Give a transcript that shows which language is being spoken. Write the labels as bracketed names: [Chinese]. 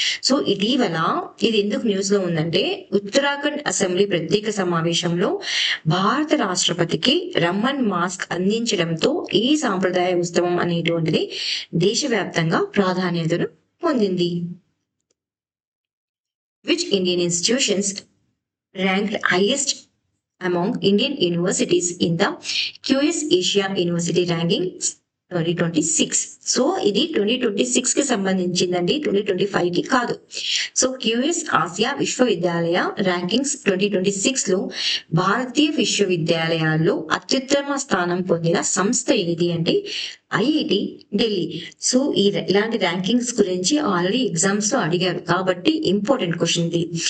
[Telugu] So ఇటీవల ఇది ఎందుకు న్యూస్ లో ఉందంటే ఉత్తరాఖండ్ అసెంబ్లీ ప్రత్యేక సమావేశంలో భారత రాష్ట్రపతికి రమ్మన్ మాస్క్ అందించడంతో ఈ సాంప్రదాయ ఉత్సవం అనేటువంటిది దేశవ్యాప్తంగా ప్రాధాన్యతను పొందింది. [English] Which Indian institutions ranked highest among Indian universities in the QS Asia University Ranking 2026. [Telugu] So ఇది 2026 కి సంబంధించిందండి, 2025 కి కాదు. సో QS ఆసియా విశ్వవిద్యాలయ ర్యాంకింగ్స్ 2026 లో భారతీయ విశ్వవిద్యాలయాల్లో అత్యుత్తమ స్థానం పొందిన సంస్థ ఏది అంటే ఐఐటి ఢిల్లీ. సో ఇలాంటి ర్యాంకింగ్స్ గురించి ఆల్రెడీ ఎగ్జామ్స్ లో అడిగారు కాబట్టి ఇంపార్టెంట్ క్వశ్చన్ ఇది.